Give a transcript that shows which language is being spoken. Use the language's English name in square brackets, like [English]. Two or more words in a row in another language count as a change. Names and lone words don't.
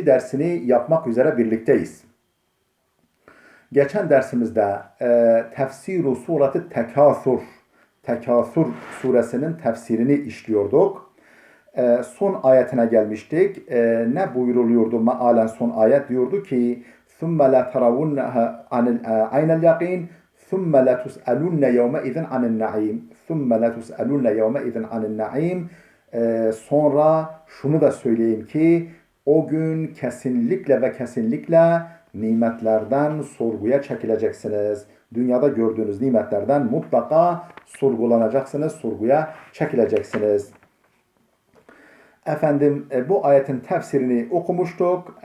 [Turkish] dersini yapmak üzere birlikteyiz. Geçen dersimizde [Arabic] تفسير سورة [Turkish] Tekasur suresinin tefsirini işliyorduk. Son ayetine gelmiştik. Ne buyuruluyordu mealen son ayet? Diyordu ki [Arabic] ثُمَّ لَا تَرَوُنَّهَا عَيْنَ الْيَقِينَ ثُمَّ لَتُسْأَلُنَّ يَوْمَئِذٍ عَنِ النَّعِيمِ [Turkish] ثُمَّ لَتُسْأَلُنَّ يَوْمَئِذٍ عَنِ النَّعِيمِ Sonra şunu da söyleyeyim ki o gün kesinlikle ve kesinlikle nimetlerden sorguya çekileceksiniz. Dünyada gördüğünüz nimetlerden mutlaka sorgulanacaksınız, sorguya çekileceksiniz. Efendim bu ayetin tefsirini okumuştuk.